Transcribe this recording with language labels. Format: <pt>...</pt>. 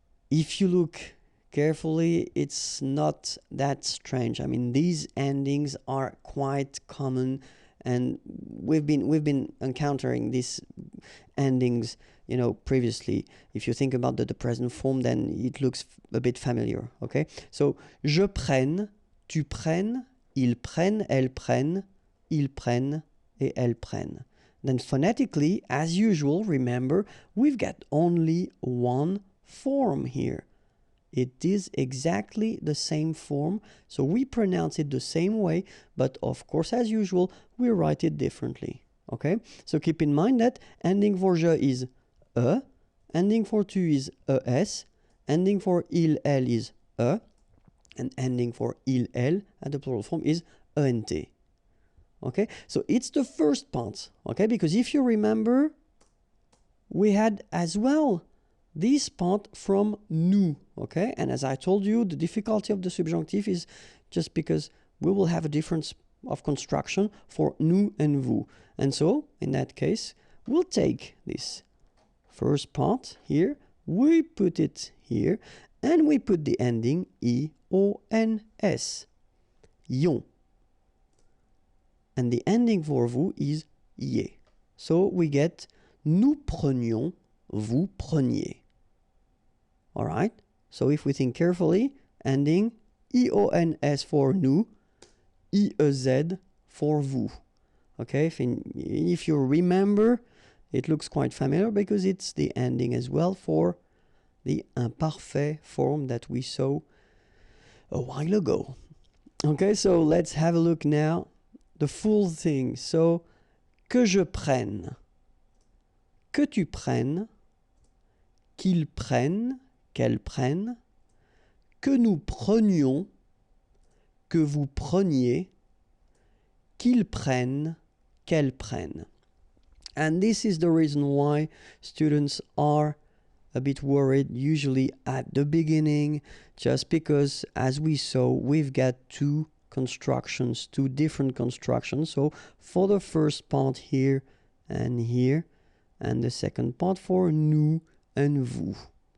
<en>If you look carefully, it's not that strange. I mean, these endings are quite common, and we've been encountering these endings, you know, previously. If you think about the present form, then it looks a bit familiar, okay?</en> <fr>So, je prenne, tu prennes, ils prennent, elles prennent, ils prennent, et elles prennent.</fr> <en>Then phonetically, as usual, remember, we've got only one form here. It is exactly the same form, so we pronounce it the same way, but of course, as usual, we write it differently, okay? So keep in mind that ending for je is ending for tu is es, ending for il, elle is and ending for il, elle at the plural form is ent, okay? So it's the first part, okay? Because if you remember, we had as well this part from nous, okay? And as I told you, the difficulty of the subjunctive is just because we will have a difference of construction for nous and vous. And so, in that case, we'll take this first part here, we put it here, and we put the ending I-O-N-S, yon. And the ending for vous is ye. So we get</en> <fr>nous prenions, vous preniez.</fr> <en>All right? So if we think carefully, ending I-O-N-S for nous, I-E-Z for vous. Okay? If you remember, it looks quite familiar because it's the ending as well for the imparfait form that we saw a while ago. Okay, so let's have a look now. The full thing.</en> <fr>So, que je prenne, que tu prennes, qu'ils prennent, qu'elles prennent, que nous prenions, que vous preniez, qu'ils prennent, qu'elles prennent.</fr> <en>And this is the reason why students are a bit worried usually at the beginning, just because, as we saw, we've got two different constructions. So for the first part here, and the second part for nous and vous.</en>